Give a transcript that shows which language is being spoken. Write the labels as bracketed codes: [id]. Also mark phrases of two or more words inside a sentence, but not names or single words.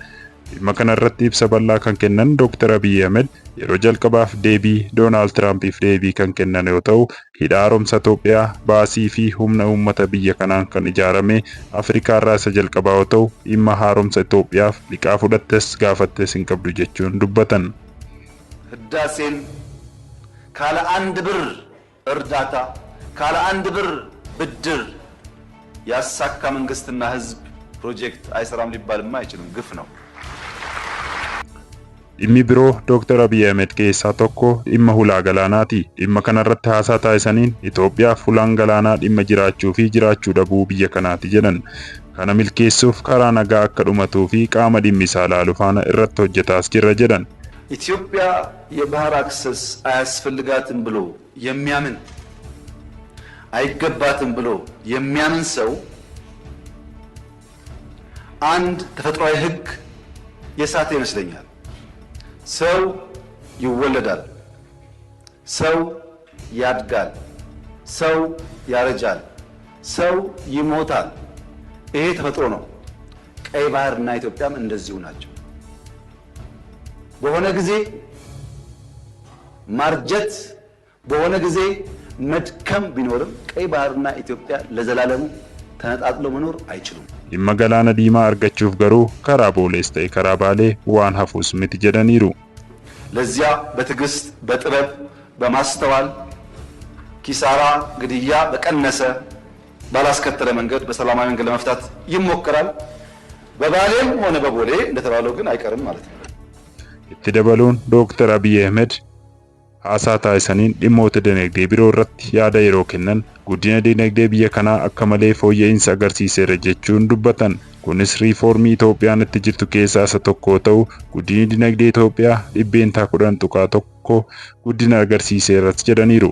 [om] Dhimma kana irratti ibsa bal'aa kan kennan Dr. Abiy Ahmed yeroo jalqabaaf deebii Doonaald Tiraampiif deebii kan kennan yoo ta'u, hidha haaromsa Itoophiyaa baasii fi humna uummata biyya kanaan kan ijaarame Afrikaa irraa isa jalqabaa yoo ta'u, dhimma haaromsa Itoophiyaaf liqaa fudhattes gaafattes hin qabdu jechuun dubbatan. [am] ህዳሴን ካለ አንድ ብር እርዳታ ካለ አንድ ብር ብድር ያሳካ መንግስትና ህዝብ ፕሮጀክት አይሰራም ሊባልማ አይችልም። ግፍ ነው። [om] Dhimmi biroo Dr. Abiy Ahmed keessaa tokko dhimma hulaa galaanaati. Dhimma kanarratti haasaa taasisaniin Itoophiyaaf hulaan galaanaa dhimma jiraachuu fi jiraachuu dhabuu biyya kanaati jedhan. Kana milkeessuuf karaa nagaa akka dhumatuu fi qaama dhimmi isaa ilaalu faana irratti hojjetaas jirra jedhan. [am] ኢትዮጵያ የባህር አክሰስ አያስፈልጋትም ብሎ የሚያምን አይገባትም ብሎ የሚያምን ሰው አንድ ተፈጥሯዊ ህግ የሳተ ይመስለኛል። ሰው ይወለዳል፣ ሰው ያድጋል፣ ሰው ያረጃል፣ ሰው ይሞታል። ይሄ ተፈጥሮ ነው። ቀይ ባህርና ኢትዮጵያም እንደዚሁ ናቸው። በሆነ ጊዜ ማርጀት፣ በሆነ ጊዜ መድከም ቢኖርም ቀይ ባህርና ኢትዮጵያ ለዘላለሙ ተነጣጥለው መኖር አይችሉም። [om] Dhimma galaana diimaa argachuuf garuu karaa boolees ta'e karaa baalee waan hafuus miti jedhaniiru. [am] ለዚያ በትዕግስት በጥበብ በማስተዋል ኪሳራ ግድያ በቀነሰ ባላስከተለ መንገድ በሰላማዊ መንገድ ለመፍታት ይሞከራል። በባሌም ሆነ በቦሌ እንደተባለው ግን አይቀርም ማለት ነው። [om] Itti dabaluun Dr. Abiy Ahmed haasaa taasisaniin dhimmoota dinagdee biroo irratti yaada yeroo kennan guddina dinagdee biyya kanaa akka malee fooyya'insa agarsiiseera jechuun dubbatan. Kunis riifoormii Itoophiyaan itti jirtu keessaa isa tokko ta'u guddinni dinagdee Itoophiyaa dhibbeentaa 10.1 guddina agarsiiseeras jedhaniiru.